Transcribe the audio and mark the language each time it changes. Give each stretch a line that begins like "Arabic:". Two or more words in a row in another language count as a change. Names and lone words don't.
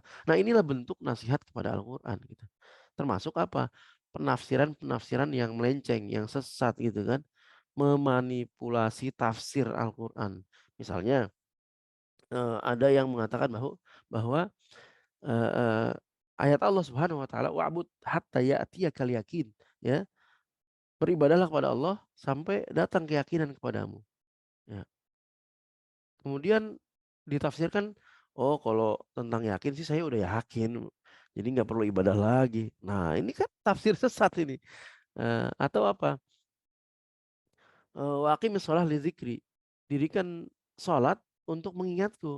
Indonesian: Nah, inilah bentuk nasihat kepada Al-Quran gitu. Termasuk apa? Penafsiran-penafsiran yang melenceng, yang sesat gitu kan. Memanipulasi tafsir Al-Quran. Misalnya, ada yang mengatakan bahwa, eee eee, ayat Allah
Arabic: سبحانه وتعالى, "واعبد حتى يأتيك اليقين,"
Indonesian: ya. Beribadahlah kepada Allah sampai datang keyakinan kepadamu. Ya. Kemudian ditafsirkan, oh kalau tentang yakin sih saya udah yakin, jadi nggak perlu ibadah lagi. Nah ini kan tafsir sesat ini. Atau apa,
Arabic: وأقم الصلاة لذكري,
Indonesian: dirikan sholat untuk mengingatku.